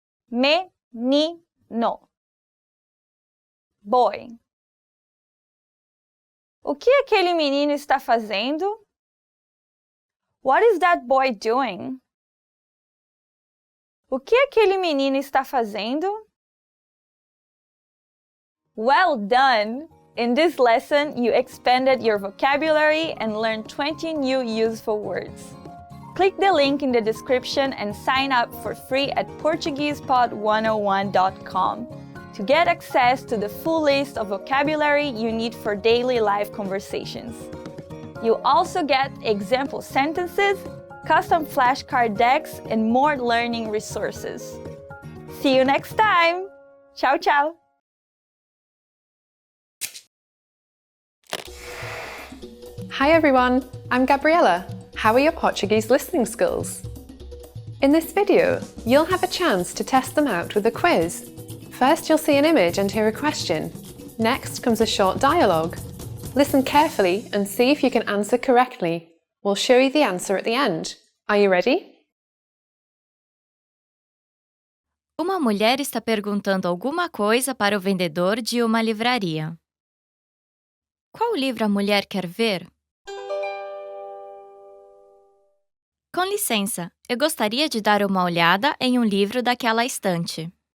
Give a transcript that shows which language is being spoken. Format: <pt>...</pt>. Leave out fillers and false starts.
<pt>Menino.</pt> <en>Boy.</en> <pt>O que aquele menino está fazendo?</pt> <en>What is that boy doing?</en> <pt>O que aquele menino está fazendo?</pt> <en>Well done! In this lesson, you expanded your vocabulary and learned 20 new useful words. Click the link in the description and sign up for free at PortuguesePod101.com to get access to the full list of vocabulary you need for daily life conversations. You'll also get example sentences, custom flashcard decks, and more learning resources. See you next time! Ciao, ciao! Hi everyone, I'm Gabriella. How are your Portuguese listening skills? In this video, you'll have a chance to test them out with a quiz. First, you'll see an image and hear a question. Next comes a short dialogue. Listen carefully and see if you can answer correctly. We'll show you the answer at the end. Are you ready?</en> <pt>Uma mulher está perguntando alguma coisa para o vendedor de uma livraria. Qual livro a mulher quer ver? Com licença, eu gostaria de dar uma olhada em um livro daquela estante.</pt>